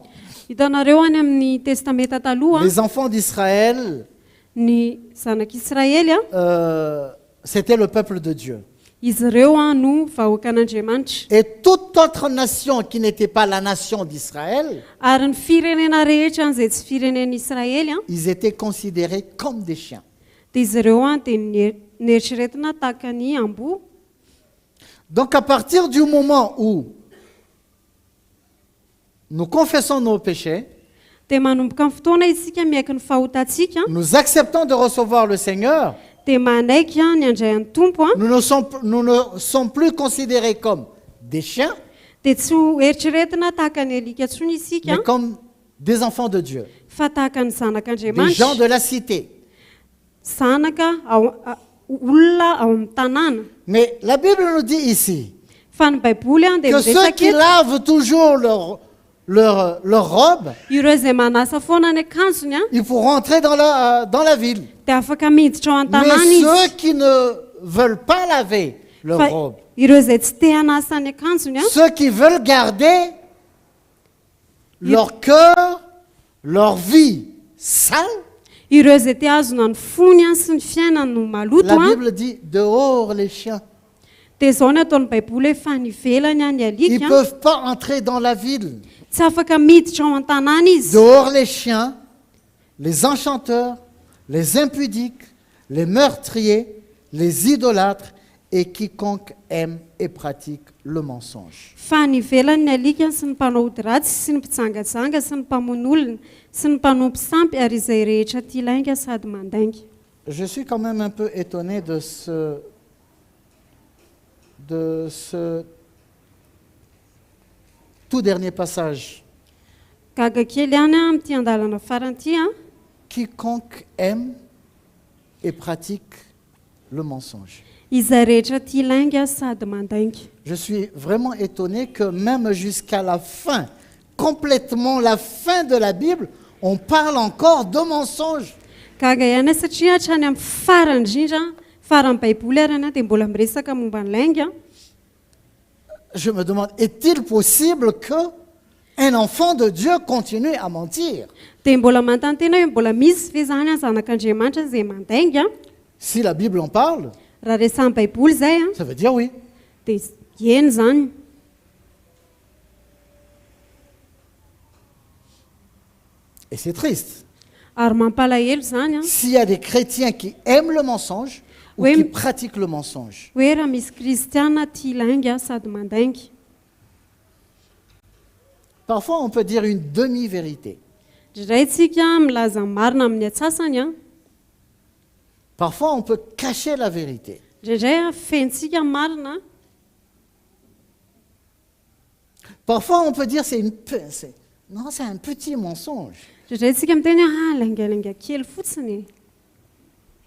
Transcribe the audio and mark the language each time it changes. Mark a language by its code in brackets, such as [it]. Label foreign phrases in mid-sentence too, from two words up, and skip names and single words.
[mg] Hitanareo any amin'ny testamenta taloha [fr] les enfants d'Israël, [mg] ny zanak'Israely [fr] c'était le peuple de Dieu. [mg] izy ireo no vahoakan'Andriamanitra. [fr] Et toute autre nation qui n'était pas la nation d'Israël, [mg] Ary ny firenena rehetra an'izay tsy firenen'ny Israely [fr] ils étaient considérés comme des chiens. [mg] dia izy ireo dia nieritreretina tahaka ny amboa. [fr] Donc à partir du moment où nous confessons nos péchés, [mg] Dia manomboka amin'ny fotoana isika miaiky ny fahotantsika [fr] nous acceptons de recevoir le Seigneur, [mg] dia manaiky ny andray an'ny tompo [fr] nous ne sommes plus considérés comme des chiens, [mg] dia tsy ho eritreretina tahaka ny alika ntsony isika [fr] mais comme des enfants de Dieu, [mg] fa tahaka ny [fr] des gens [mg] zanak'Andriamanitra, [fr] de la cité. [mg] zanaka olona ao amin'ny tanàna. [fr] Mais la Bible nous dit ici [mg] Fa ny baiboly dia [fr] que ceux qui [mg] miresaka [fr] lavent toujours leur robe, [mg] ireo izay manasa foana ny akanjony [fr] ils pourront entrer dans la ville. [mg] dia afaka miditra ao an-tanàna Mais izy. [fr] ceux qui ne veulent pas laver leur Fa robe, [mg] ireo izay tsy te hanasa ny akanjony [fr] ceux qui veulent garder leur cœur, leur vie sale, [mg] ireo izay te azona ny fony sy ny fiainany no maloto [fr] la Bible dit dehors les chiens. [mg] dia izao ny ataon'ny baiboly hoe fa ny velany ny [fr] Ils ne alika peuvent pas entrer dans la ville. [mg] tsy afaka miditra ao an-tanàna izy. [fr] Dehors les chiens, les enchanteurs, les impudiques, les meurtriers, les idolâtres et quiconque aime et pratique le mensonge. [mg] Fa ny velany ny alika sy ny mpanao ody ratsy sy ny mpitsangajanga sy ny mpamon'olona sy ny mpanompo sampy ary izay rehetra tia lainga sady mandainga. [fr] Je suis quand même un peu étonné de ce tout dernier passage. [mg] Gaga kely ihany amin'ity andalana faranty [fr] Quiconque aime et pratique le mensonge. [mg] izay rehetra tia lainga sady mandainga. [fr] Je suis vraiment étonné que même jusqu'à la fin, complètement la fin de la Bible, on parle encore de mensonge. [mg] Gaga ihany satria hatrany amin'ny farany indrindra faran'ny baiboly arana dia mbola miresaka momba ny lainga. [fr] Je me demande, est-il possible qu'un enfant de Dieu continue à mentir? [mg] Dia mbola manontany tena hoe mbola misy ve zany zanak'Andriamanitra izay mandainga? [fr] Si la Bible en parle, [mg] Raha resahan'ny baiboly izay [fr] ça veut dire oui. [mg] dia eny zany. [fr] Et c'est triste. [mg] Ary mampalahelo zany [fr] S'il y a des chrétiens qui aiment le mensonge ou Oui. qui pratiquent le mensonge, [mg] hoe raha misy kristiana tia lainga sady mandainga. [fr] parfois on peut dire une demi-vérité. [mg] Indray tsika milaza marina amin'ny atsasany [fr] Parfois on peut cacher la vérité. [mg] Indray fentsika marina. [fr] Parfois on peut dire c'est un petit mensonge. [mg] Indray tsika miteny laingalinga kely fotsiny.